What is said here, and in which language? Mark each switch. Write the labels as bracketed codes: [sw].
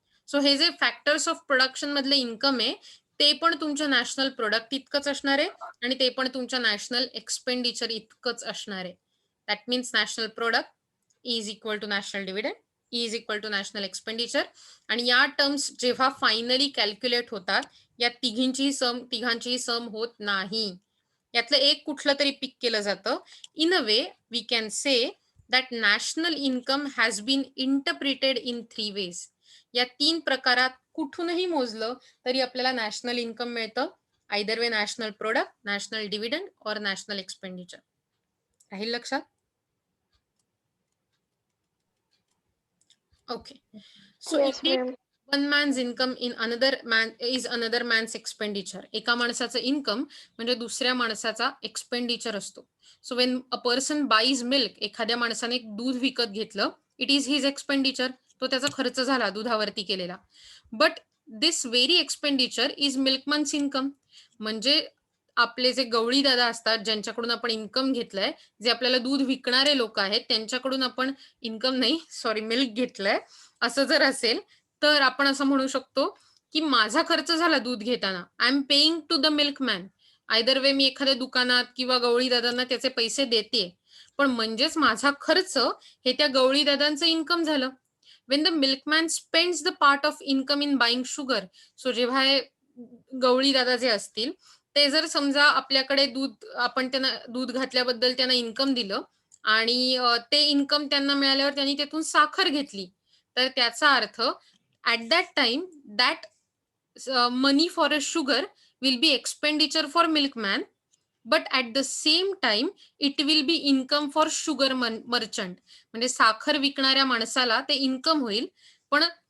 [mr] So हे जे factors of production मधले इन्कम आहे ते पण तुमच्या नॅशनल प्रोडक्ट इतकंच असणार आहे आणि ते पण तुमच्या नॅशनल एक्सपेंडिचर इतकंच असणार आहे. [en] That means national product is equal to national dividend is equal to national expenditure. [mr] आणि या टर्म्स जेव्हा फायनली कॅल्क्युलेट होतात, या तिघांचीही सम होत नाही. यातलं एक कुठलं तरी पिक केलं जातं. [en] In a way we can say that national income has been interpreted in 3 ways. [mr] या 3 प्रकारात कुठूनही मोजलं तरी आपल्याला नॅशनल इन्कम मिळतं. [en] Either way national product, national dividend और national expenditure. [mr] राहील लक्षात? [en] Okay, so Yes, ma'am. One man's income in another man's expenditure. [mr] एका माणसाचं इन्कम म्हणजे दुसऱ्या माणसाचा एक्सपेंडिचर असतो. [en] so when a person buys milk, [mr] एखाद्या माणसाने दूध विकत घेतलं, [en] It is his expenditure. [mr] तो त्याचा खर्च झाला दुधावरती केलेला. [en] But this very expenditure is milkman's income. [mr] म्हणजे आपले जे गवळी दादा असतात, ज्यांच्याकडून आपण इन्कम घेतलंय, जे आपल्याला दूध विकणारे लोक आहेत, त्यांच्याकडून आपण इन्कम नाही, सॉरी, मिल्क घेतलंय, असं जर असेल तर आपण असं म्हणू शकतो की माझा खर्च झाला दूध घेताना, [en] I am paying to the milkman. [mr] Either वे मी एखाद्या दुकानात किंवा गवळी दादांना त्याचे पैसे देते, पण म्हणजेच माझा खर्च हे त्या गवळी दादांचं इन्कम झालं. [en] When the milkman spends the part of income in buying sugar. [mr] So जेव्हा हे गवळी दादा जे असतील ते जर समजा आपल्याकडे आपण त्यांना दूध घातल्याबद्दल त्यांना इन्कम दिलं आणि ते इन्कम त्यांना मिळाल्यावर त्यांनी त्यातून साखर घेतली, तर त्याचा अर्थ [en] at that time that money for a sugar will be expenditure for milkman, but at the same time it will be income for sugar merchant. [mr] म्हणजे साखर विकणाऱ्या माणसाला ते इन्कम होईल, पण